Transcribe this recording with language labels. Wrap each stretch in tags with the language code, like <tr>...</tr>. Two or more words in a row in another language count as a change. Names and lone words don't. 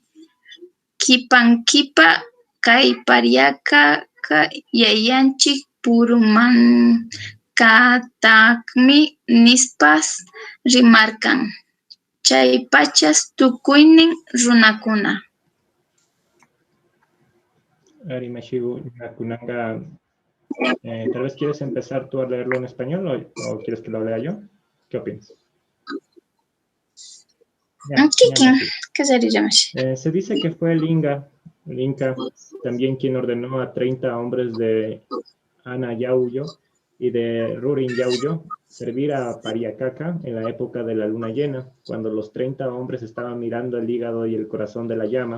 <qu>Kipankipa kay pariaka yayanchik purumankatakmi nispas rimarkan. Chay pachas tukuynin runakuna. Ari Mashigu, Nakunanga,</qu> <es>tal vez quieres empezar tú a leerlo en español o quieres que lo lea yo. ¿Qué opinas? ¿Qué sería más? Se dice que fue el Inca también quien ordenó a 30 hombres de Ana Yauyo y de Rurin Yauyo servir a Pariacaca en la época de la luna llena, cuando los 30 hombres estaban mirando el hígado y el corazón de la llama.</es>